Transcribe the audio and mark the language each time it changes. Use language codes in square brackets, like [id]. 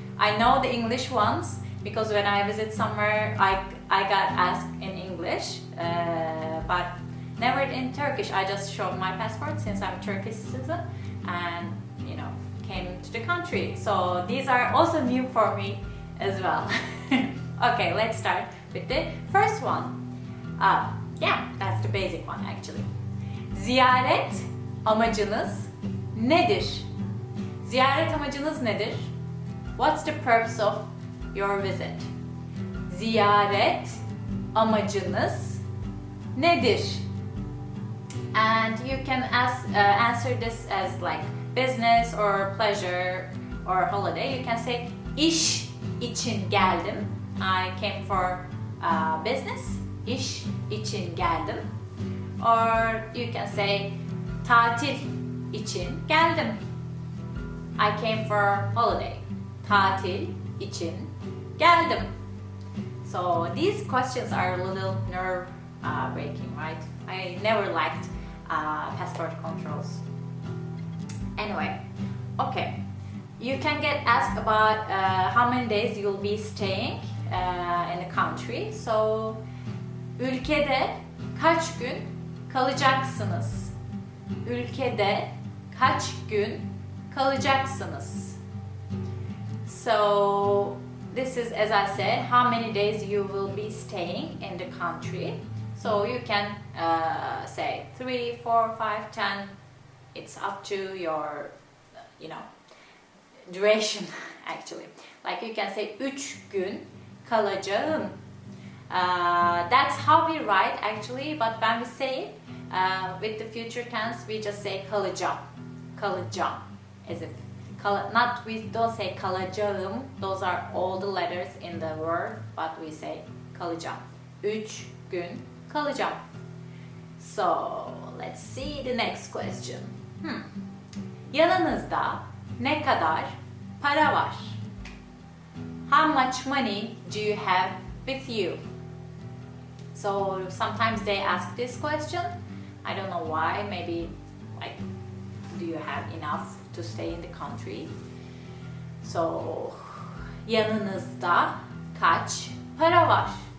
[en] I know the English ones because when I visit somewhere, I got asked in English, but never in Turkish. I just showed my passport since I'm a Turkish citizen and, you know, came to the country. So these are also new for me as well. Okay, let's start with the first one. Yeah, that's the basic one actually. [tr] Ziyaret amacınız nedir? Ziyaret amacınız nedir? [en] What's the purpose of your visit? [tr] Ziyaret amacınız nedir? [en] And you can answer this as like business or pleasure or holiday. You can say [tr] iş için geldim. [en] I came for business. [tr] İş için geldim. [en] Or you can say [tr] tatil için geldim. [en] I came for holiday. [tr] Tatil için geldim. [en] So these questions are a little nerve breaking, right? I never liked passport controls. Anyway, okay. You can get asked about how many days you'll be staying in the country. [tr] So, ülkede kaç gün kalacaksınız? Ülkede kaç gün kalacaksınız? [en] So, this is, as I said, how many days you will be staying in the country. So you can say 3, 4, 5, 10. It's up to your, you know, duration actually. Like you can say [tr] 3 gün kalacağım. [en] That's how we write actually, but when we say it with the future tense, we just say kalacağım. Kalacağım, as if we don't say kalacağım. Those are all the letters in the word, but we say kalacağım. [tr] 3 gün kalacağım. [en] So let's see the next question. [tr] Yanınızda ne kadar para var? [en] How much money do you have with you? So sometimes they ask this question. I don't know why. Maybe like, do you have enough to stay in the country? [tr] So yanınızda kaç para var?